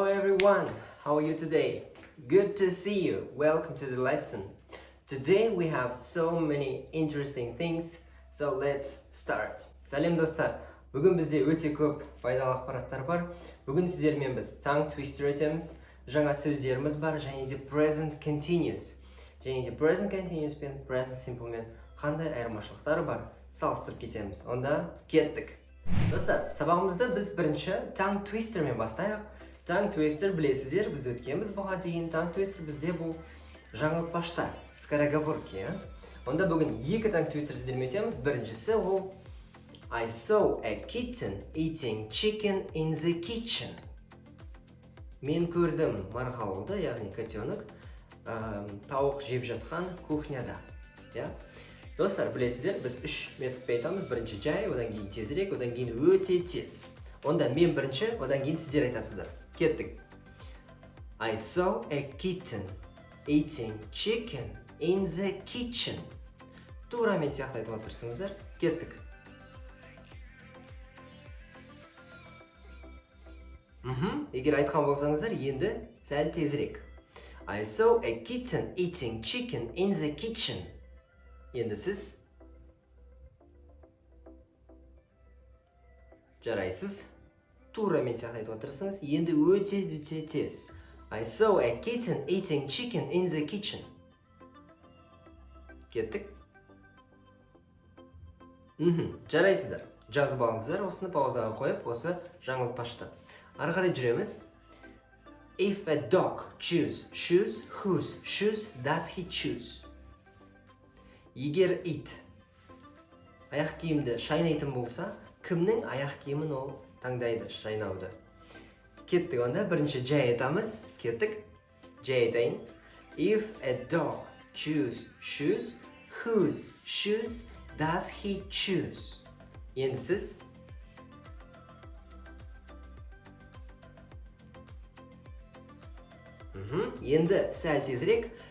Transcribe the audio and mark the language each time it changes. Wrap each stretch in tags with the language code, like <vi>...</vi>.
<en>everyone, how are you today? Good to see you. Welcome to the lesson. Today we have so many interesting things, so let's start.</en> <kk>Сәлем достар. Бүгін бізде өте көп пайдалы ақпараттар бар. Бүгін сіздермен біз tongue twister етеміз. Жаңа сөздеріміз бар және де present continuous. Және де present continuous пен present simple мен қандай айырмашылықтары бар салыстырып кетеміз. Онда кеттік. Достар, сабағымызды біз бірінші tongue twister мен бастайық. Tongue twister білесіздер, біз өткенбіз бұға дейін. Tongue twister бізде бұл жаңылтпаштар, скороговорки. Онда бүгін екі tongue twister сіздермен өтеміз. Біріншісі ол</kk> <en>I saw a kitten eating chicken in the kitchen.</en> <kk>Мен көрдім марғауылды, яғни котенок, тауық жеп жатқан кухняда. Достар, білесіздер, біз үш методпен айтамыз. Бірінші жай, одан кейін тезірек, одан кейін өте тез. Онда мен бірінші, одан кейін сіздер айтасыздар. Кеттік.</kk> <en>I saw a kitten eating chicken in the kitchen.</en> <kk>Тура мен сияқты айтуға тырысыңыздар. Кеттік. Егер айтқан болсаңыздар, енді сәл тезірек.</kk> <en>I saw a kitten eating chicken in the kitchen.</en> <kk>Енді сіз жарайсыз. Тура мен сияқты айтуға тырысыңыз. Енді өте тез.</kk> <en>I saw a kitten eating chicken in the kitchen.</en> <kk>Кеттік. Жарайсыздар. Жазып алыңыздар. Осыны паузаға қойып, осы жаңылтпашты. Ары қарай жүреміз.</kk> <en>If a dog choose shoes, whose shoes does he choose?</en> <kk>Егер ит аяқ киімді шайнайтын болса, кімнің аяқ киімін ол таңдайды шайнауды? Кеттік, онда бірінші жай айтамыз. Кеттік. Жай айтайын.</kk> <en>If a dog choose shoes, whose shoes does he choose?</en> <kk>Енді сіз енді сәл тезірек.</kk>